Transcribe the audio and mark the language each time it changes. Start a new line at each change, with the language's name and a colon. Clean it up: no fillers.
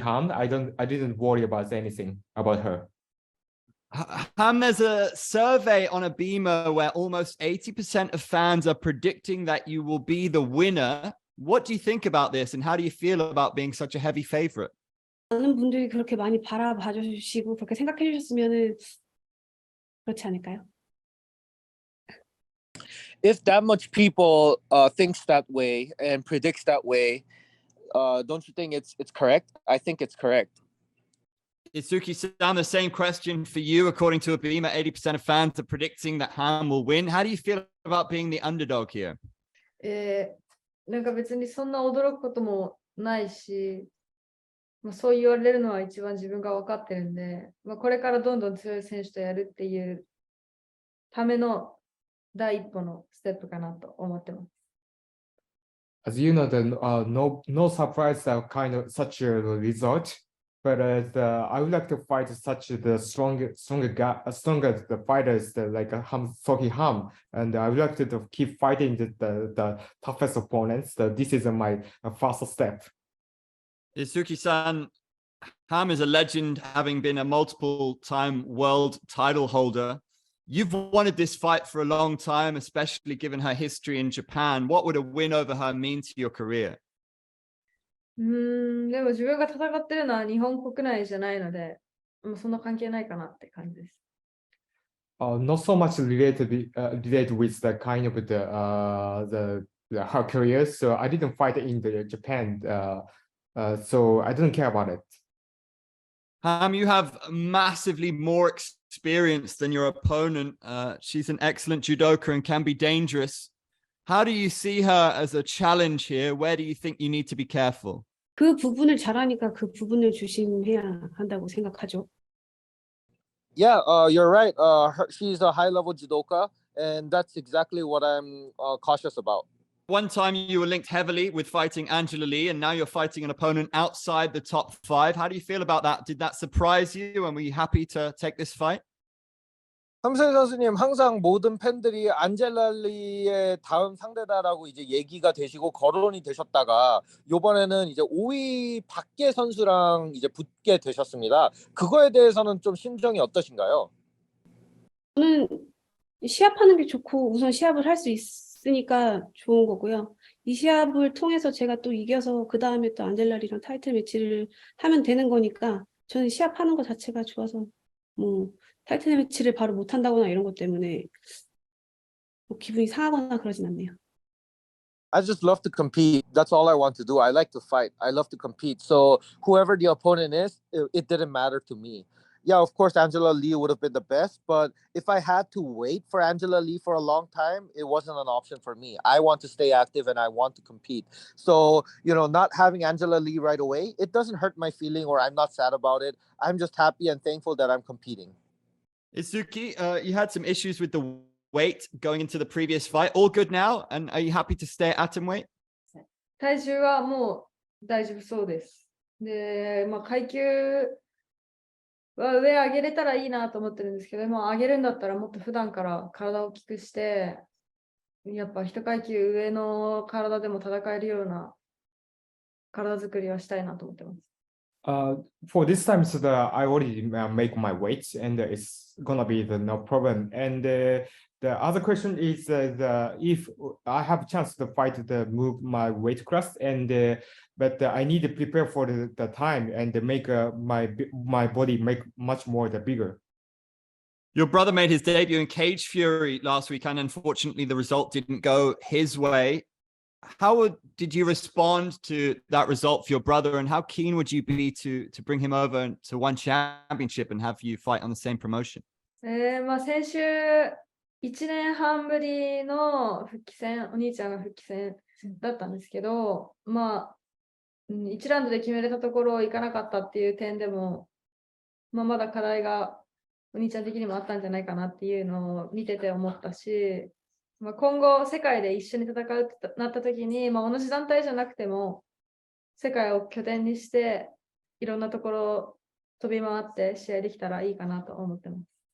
English: I didn't worry about anything about her. There's a survey on a Beamer where almost 80% of fans are predicting that you will be the winner. What do you think about this, and how do you feel about being such a heavy favorite?
Korean: 많은 분들이 그렇게 많이 바라봐 주시고 그렇게 생각해 주셨으면은 그렇지 않을까요?
English: If that much people thinks that way and predicts that way, don't you think it's correct? I think it's correct. Itsuki-san, the same question for you. According to a Beamer, 80% of fans are predicting that Han will win. How do you feel about being the underdog here?
Japanese: なんか別にそんな驚くこともないし、まあ、そう言われるのは一番自分が分かってるんで、まあ、これからどんどん強い選手とやるっていうための第一歩のステップかなと思ってます。
English: As you know, no surprise kind of such a result, but I would like to fight such the stronger the fighters like Seo Hee, and I would like to keep fighting the toughest opponents. This is my first step. Itsuki-san, Ham is a legend, having been a multiple-time world title holder. You've wanted this fight for a long time, especially given her history in Japan. What would a win over her mean to your career?
Japanese: でも自分が戦ってるのは日本国内じゃないので、もうそんな関係ないかなって感じです。
English: Not so much related with the kind of her career. So I didn't fight in Japan. So I didn't care about it. Ham, you have massively more experience than your opponent. She's an excellent judoka and can be dangerous. How do you see her as a challenge here? Where do you think you need to be careful?
Korean: 그 부분을 잘하니까 그 부분을 조심해야 한다고 생각하죠.
English: Yeah, you're right. She's a high-level judoka, and that's exactly what I'm cautious about. One time you were linked heavily with fighting Angela Lee, and now you're fighting an opponent outside the top 5. How do you feel about that? Did that surprise you, and were you happy to take this fight?
Korean: 함세 선수님, 항상 모든 팬들이 안젤라 리의 다음 상대다라고 이제 얘기가 되시고 거론이 되셨다가 이번에는 이제 5위 밖의 선수랑 이제 붙게 되셨습니다. 그거에 대해서는 좀 심정이 어떠신가요? 저는 시합하는 게 좋고 우선 시합을 할 수 있으니까 좋은 거고요. 이 시합을 통해서 제가 또 이겨서 그 다음에 또 안젤라리랑 타이틀 매치를 하면 되는 거니까 저는 시합하는 거 자체가 좋아서 뭐 타이틀 매치를 바로 못 한다거나 이런 것 때문에 뭐 기분이 상하거나 그러진 않네요.
English: I just love to compete. That's all I want to do. I like to fight. I love to compete. So whoever the opponent is, it didn't matter to me. Yeah, of course, Angela Lee would have been the best. But if I had to wait for Angela Lee for a long time, it wasn't an option for me. I want to stay active and I want to compete. So, not having Angela Lee right away, it doesn't hurt my feeling or I'm not sad about it. I'm just happy and thankful that I'm competing. Itsuki, you had some issues with the weight going into the previous fight. All good now? And are you happy to stay at atomweight?
Japanese: 体重はもう大丈夫そうです。で、まあ、階級は上上げれたらいいなと思ってるんですけど、まあ、上げるんだったらもっと普段から体を大きくして、やっぱ一階級上の体でも戦えるような体作りはしたいなと思ってます。
English: For this time, so I already make my weights, and it's gonna be no problem. And the other question is if I have a chance to fight move my weight class, and but I need to prepare for the time and make my body make much more bigger. Your brother made his debut in Cage Fury last week, and unfortunately the result didn't go his way. How did you respond to that result for your brother, and how keen would you be to bring him over to one championship and have you fight on the same promotion?
Japanese: まあ、先週1年半ぶりの復帰戦、お兄ちゃんが復帰戦だったんですけど、まあ、1ラウンドで決めれたところをいかなかったっていう点でも、まあ、まだ課題がお兄ちゃん的にもあったんじゃないかなっていうのを見てて思ったし、まあ、今後世界で一緒に戦うってなった時に、まあ、同じ団体じゃなくても世界を拠点にしていろんなところを飛び回って試合できたらいいかなと思ってます。